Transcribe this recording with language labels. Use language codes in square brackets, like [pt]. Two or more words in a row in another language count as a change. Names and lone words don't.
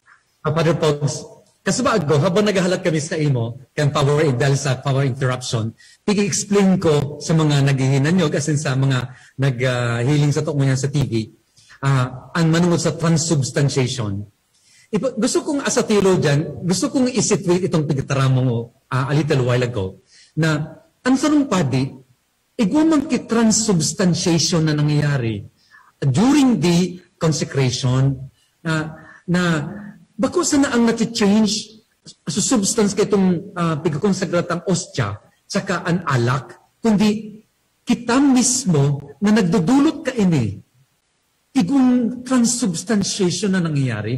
[bik] Father Pogs, kasabag ko, habang naghahalat kami sa imo, kang power dahil sa [en] power interruption, [bik] pigi-explain ko sa mga naghihinanyog, as in sa mga naghiling sa tukmo niya sa TV, ang manungod sa transubstantiation. Gusto kong, [en] as a theologian, [bik] gusto kong isitwate itong pagtaramo mo a [en] little while ago, [bik] na ang sarong padi, igumang ki-transubstantiation na nangyayari [en] during the consecration, [bik] na bako sana ang nati-change sa substance kay itong pagkakonsagratang ostya saka ang alak, kundi kita mismo na nagdudulot ka ini igong transubstantiation na nangyayari.